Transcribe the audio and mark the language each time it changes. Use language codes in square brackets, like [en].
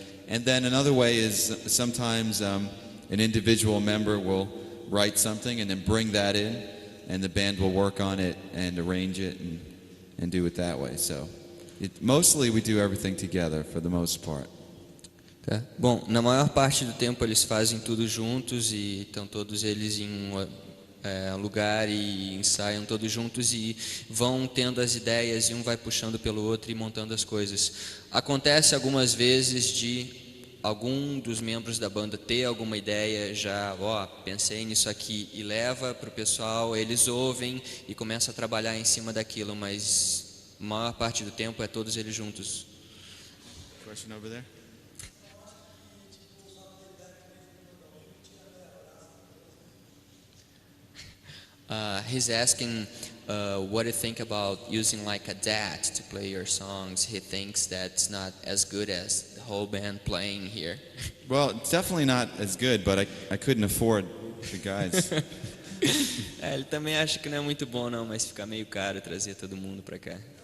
[en] And then another way is sometimes an individual member will write something and then bring that in, and the band will work on it and arrange it and do it that way. So mostly we do everything together for the most part. [pt] Tá. Bom, na maior parte do tempo eles fazem tudo juntos e estão todos eles em um lugar e ensaiam todos juntos e vão tendo as ideias e um vai puxando pelo outro e montando as coisas. Acontece algumas vezes de algum dos membros da banda ter alguma ideia já, pensei nisso aqui, e leva para o pessoal, eles ouvem e começam a trabalhar em cima daquilo, mas a maior parte do tempo é todos eles juntos. [en] Question over there? He's asking what do you think about using like a DAT to play your songs. He thinks that's not as good as the whole band playing here. Well, it's definitely not as good, but I couldn't afford the guys. [pt] Ele também acha que não é muito bom não, mas fica meio caro trazer todo mundo para cá.